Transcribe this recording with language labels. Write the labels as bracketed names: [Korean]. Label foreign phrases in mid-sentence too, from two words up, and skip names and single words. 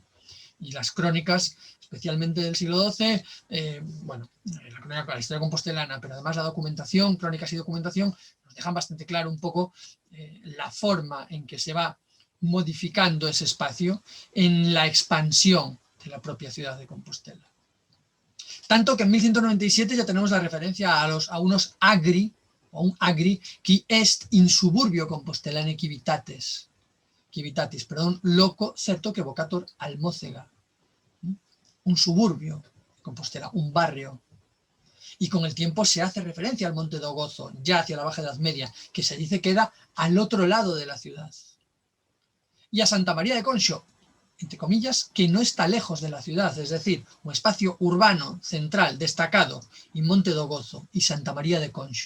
[Spanish] Y las crónicas, especialmente del siglo XII, bueno, la crónica, la historia compostelana, pero además la documentación, crónicas y documentación, nos dejan bastante claro un poco la forma en que se va modificando ese espacio en la expansión de la propia ciudad de Compostela. Tanto que en 1197 ya tenemos la referencia a unos agri, o un agri, [Latin] qui est in suburbio compostelane civitatis, loco certo que vocator Almócega, [Spanish] un suburbio de Compostela, un barrio. Y con el tiempo se hace referencia al Monte do Gozo, ya hacia la Baja Edad Media, que se dice queda al otro lado de la ciudad. Y a Santa María de Conxo, entre comillas, que no está lejos de la ciudad, es decir, un espacio urbano central destacado, y Monte do Gozo y Santa María de Conxo.